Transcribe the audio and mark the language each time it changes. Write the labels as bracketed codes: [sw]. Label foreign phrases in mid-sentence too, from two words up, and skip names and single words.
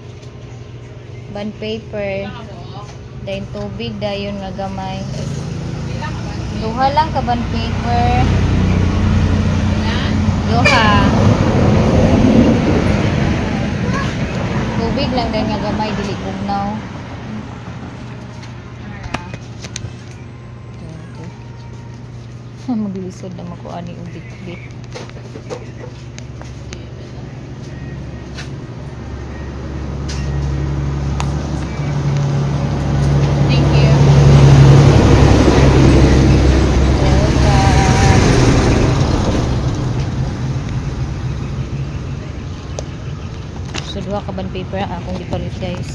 [ceb] dayon tubig dayon nga gamay duha lang ka [en] bond paper [ceb] duha tubig lang dayon nga gamay dili bugnaw. Maglisod na makuha ni ubit-bit. [en] Thank you. [ceb] So duha ka [en] bond paper [ceb] akong gipalit guys.